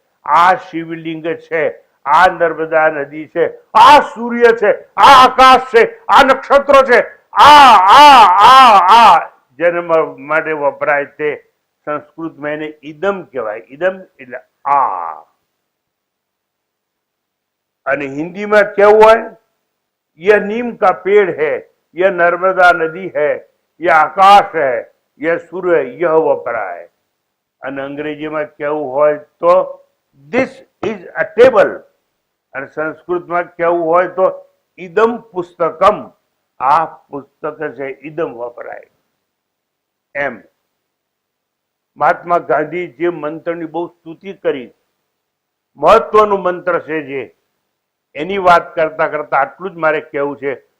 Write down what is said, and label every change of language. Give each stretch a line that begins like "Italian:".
Gujarati: આ શિવલિંગ છે, આ નર્મદા નદી છે, આ સૂર્ય છે, આ આકાશ છે, આ નક્ષત્રો છે, આ જન્મ માટે વપરાય તે સંસ્કૃતમાં એને ઇદમ કહેવાય. ઇદમ એટલે આ. અને હિન્દીમાં કેવું હોય,
Hindi: यह नीम का पेड़ है, यह नर्मदा नदी है, यह आकाश है, यह सूर्य, यह वपराय.
Gujarati: અને અંગ્રેજીમાં કેવું હોય તો
English: this is a table.
Gujarati: અને સંસ્કૃતમાં કેવું હોય તો ઇદમ પુસ્તકમ, આ પુસ્તક છે, ઇદમ વપરાય. એમ મહાત્મા ગાંધી જે મંત્રની બહુ સ્તુતિ કરી, મહત્વનું મંત્ર છે જે, એની વાત કરતા કરતા આટલું જ મારે કહેવું છે.